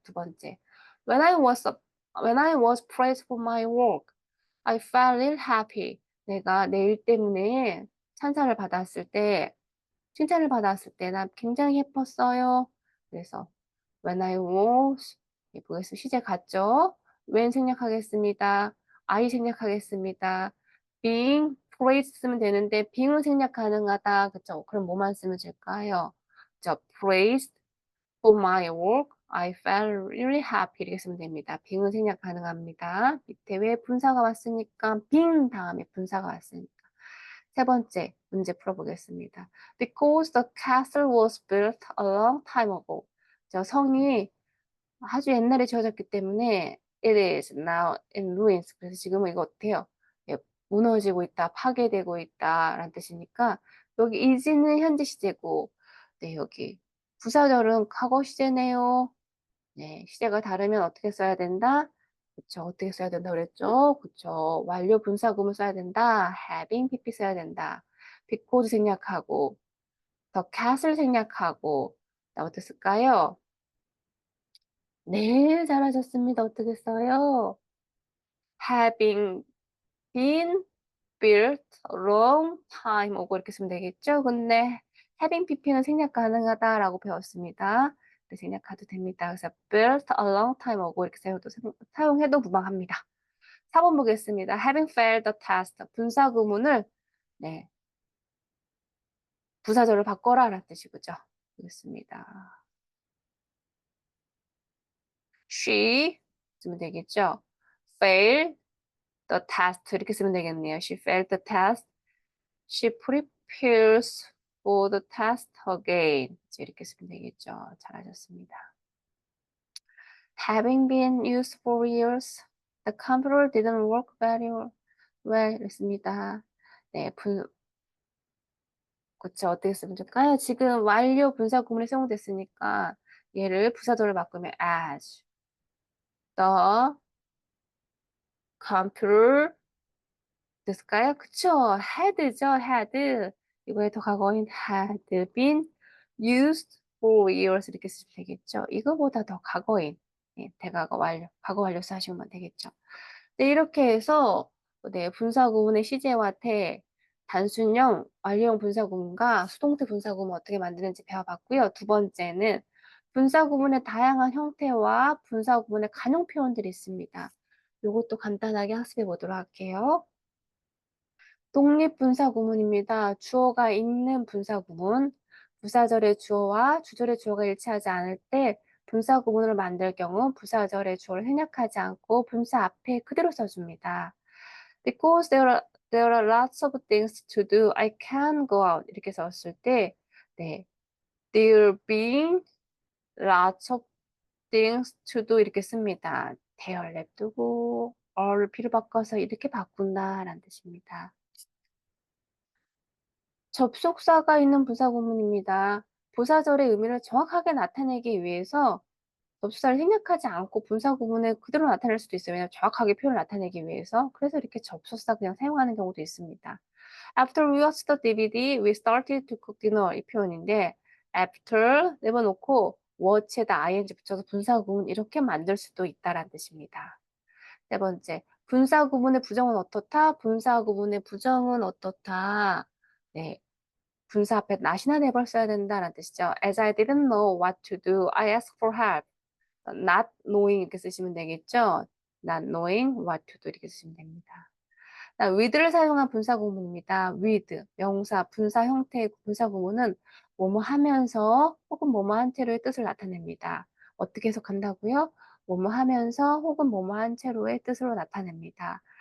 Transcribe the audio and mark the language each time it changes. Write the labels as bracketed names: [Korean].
[English] 두 번째, when I was when I was praised for my work, I felt real happy. [Korean] 내가 내 일 때문에 찬사를 받았을 때, 칭찬을 받았을 때 난 굉장히 예뻤어요. 그래서 when I was 보겠습니다. 시제 같죠? when 생략하겠습니다. I 생략하겠습니다. being praised 쓰면 되는데 being은 생략 가능하다. 그쵸? 그럼 뭐만 쓰면 될까요? 저 praised for my work. I felt really happy 이렇게 쓰면 됩니다. being은 생략 가능합니다. 밑에 왜 분사가 왔으니까 being 다음에 분사가 왔으니까. 세 번째 문제 풀어보겠습니다. [English] Because the castle was built a long time ago. [Korean] 저 성이 아주 옛날에 지어졌기 때문에 it is now in ruins. 그래서 지금은 이거 어때요? 예, 무너지고 있다, 파괴되고 있다라는 뜻이니까 여기 is는 현재 시제고, 네, 여기 부사절은 과거 시제네요. 네, 시제가 다르면 어떻게 써야 된다? 그쵸, 어떻게 써야 된다 그랬죠? 그쵸, 완료 분사구문 써야 된다. having pp 써야 된다. because 생략하고, the cat을 생략하고, 나 어떻게 쓸까요? 네, 잘하셨습니다. 어떻게 써요? [English] having been built a long time ago 이렇게 쓰면 되겠죠? [Korean] 근데 having pp는 생략 가능하다라고 배웠습니다. 네, 생략해도 됩니다. [English] 그래서 built a long time ago 이렇게 사용해도 무방합니다. 4번 보겠습니다. having failed the test. [Korean] 분사 구문을 네, 부사절을 바꿔라 라는 뜻이죠. 보겠습니다. She 쓰면 되겠죠? failed the test 이렇게 쓰면 되겠네요. [English] She failed the test. She prepares for the test again. [Korean] 이렇게 쓰면 되겠죠. 잘하셨습니다. [English] Having been used for years, the computer didn't work very well. [Korean] 이랬습니다. 네, 그쵸. 어떻게 쓰면 좋을까요? 지금 완료 분사 구문이 사용됐으니까 얘를 부사절을 바꾸면 as the computer 됐을까요? 그쵸. had죠. had. 이거에 더 과거인 had been used for years 이렇게 쓰면 되겠죠. 이거보다 더 과거인 예, 대과거 완료, 과거 완료사 하시면 되겠죠. 네, 이렇게 해서 네, 분사구문의 시제와 태, 단순형, 완료형 분사구문과 수동태 분사구문 어떻게 만드는지 배워봤고요. 두 번째는 분사구문의 다양한 형태와 분사구문의 간용 표현들이 있습니다. 이것도 간단하게 학습해 보도록 할게요. 독립분사구문입니다. 주어가 있는 분사구문, 부사절의 주어와 주절의 주어가 일치하지 않을 때 분사구문을 만들 경우 부사절의 주어를 생략하지 않고 분사 앞에 그대로 써줍니다. [English] Because there are lots of things to do, I can't go out 이렇게 썼을 때 네, there being lots of things to do 이렇게 씁니다. [Korean] there 냅두고 all을 B로 바꿔서 이렇게 바꾼다라는 뜻입니다. 접속사가 있는 분사구문입니다. 부사절의 의미를 정확하게 나타내기 위해서 접속사를 생략하지 않고 분사구문에 그대로 나타낼 수도 있어요. 왜냐하면 정확하게 표현을 나타내기 위해서. 그래서 이렇게 접속사 그냥 사용하는 경우도 있습니다. [English] After we watched the DVD, we started to cook dinner 이 표현인데 after 내버놓고 watch에다 ing 붙여서 분사구문 이렇게 만들 수도 있다라는 뜻입니다. [Korean] 네 번째, 분사구문의 부정은 어떻다? 분사구문의 부정은 어떻다? 네, 분사 앞에 not이나 never 써야 된다는 뜻이죠. [English] As I didn't know what to do, I asked for help. [Korean] Not knowing 이렇게 쓰시면 되겠죠. [English] Not knowing what to do 이렇게 쓰시면 됩니다. [Korean] with를 사용한 분사구문입니다. with, 명사, 분사 형태의 분사구문은 뭐뭐 하면서 혹은 뭐뭐 한 채로의 뜻을 나타냅니다. 어떻게 해석한다고요? 뭐뭐 하면서 혹은 뭐뭐 한 채로의 뜻으로 나타냅니다.